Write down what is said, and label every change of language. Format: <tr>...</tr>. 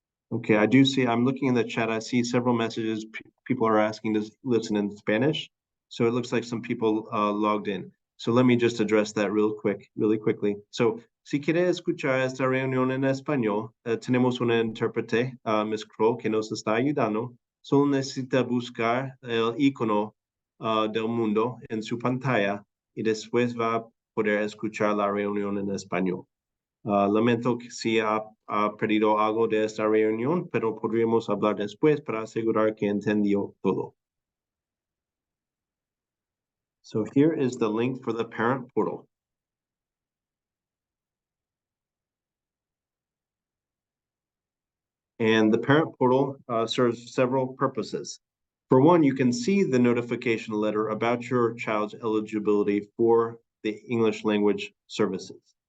<en>Okay, I do see, I'm looking in the chat, I see several messages. People are asking to listen in Spanish. So it looks like some people logged in. So let me just address that really quickly.</en> <es>So, si quiere escuchar esta reunión en español, tenemos una intérprete, Ms. Crow, que nos está ayudando. Solo necesita buscar el icono del mundo en su pantalla y después va a poder escuchar la reunión en español. Lamento que si ha perdido algo de esta reunión, pero podríamos hablar después para asegurar que entendió todo.</es> <en>So here is the link for the parent portal. And the parent portal serves several purposes. For one, you can see the notification letter about your child's eligibility for the English language services.</en>